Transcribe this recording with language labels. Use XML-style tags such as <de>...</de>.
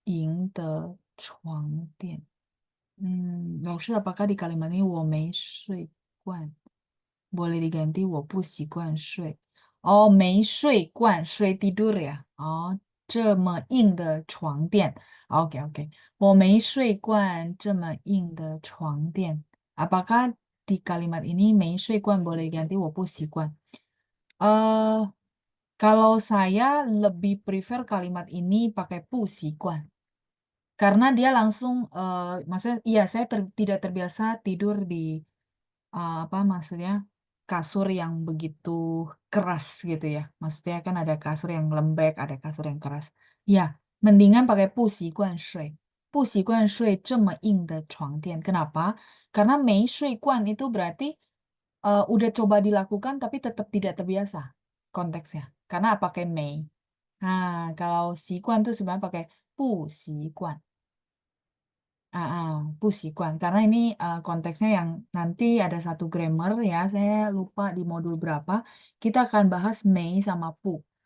<zh>我没水罐，怎么赢得床垫?</zh> <id>Lalu apakah di kalimat ini 我没睡惯 boleh diganti 我不习惯睡? Oh, 没睡惯，睡 tidur ya.</id> <zh>Oh, 这么硬的床垫.</zh> <id>Oke, oke.</id> <zh>我没睡惯这么硬的床垫.</zh> <id>Apakah di kalimat ini 没睡惯 boleh diganti 我不习惯? Eh, kalau saya lebih prefer kalimat ini pakai 不习惯. Karena dia langsung, maksudnya, iya saya tidak terbiasa tidur di, apa maksudnya, kasur yang begitu keras gitu ya. Maksudnya kan ada kasur yang lembek, ada kasur yang keras. Ya, mendingan pakai</id> <zh>不习惯睡这么硬的床垫.</zh> <id>Kenapa? Karena 没睡惯 itu berarti udah coba dilakukan tapi tetap tidak terbiasa konteksnya. Karena pakai 没. Nah, kalau 习惯 tuh sebenarnya pakai 不习惯. 不习惯 karena ini konteksnya yang nanti ada satu grammar ya, saya lupa di modul berapa kita akan bahas Mei sama pu.</id>